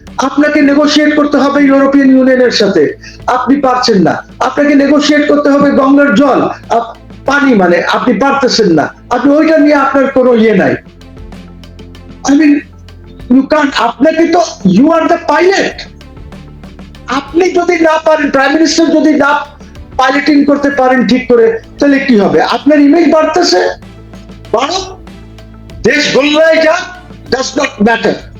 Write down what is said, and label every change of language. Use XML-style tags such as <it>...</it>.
<bn>আপনাকে নেগোশিয়েট করতে হবে ইউরোপিয়ান ইউনিয়নের সাথে, আপনি পারছেন না। আপনাকে নেগোশিয়েট করতে হবে গঙ্গার জল, পানি, মানে আপনি পারতেছেন না। আপনি ওইটা নিয়ে আপনার কোনো নাই।</bn> <en>I mean you can't,</en> <bn>আপনাকে তো</bn> <en>you are the pilot.</en> <bn>আপনি যদি না পারেন, প্রাইম মিনিস্টার যদি না পাইলটিং করতে পারেন ঠিক করে, তাহলে কি হবে? আপনার ইমেজ বাড়তেছে, বাড়ো, দেশ গোল্লায় যাক,</bn> <en>Does not matter.</en>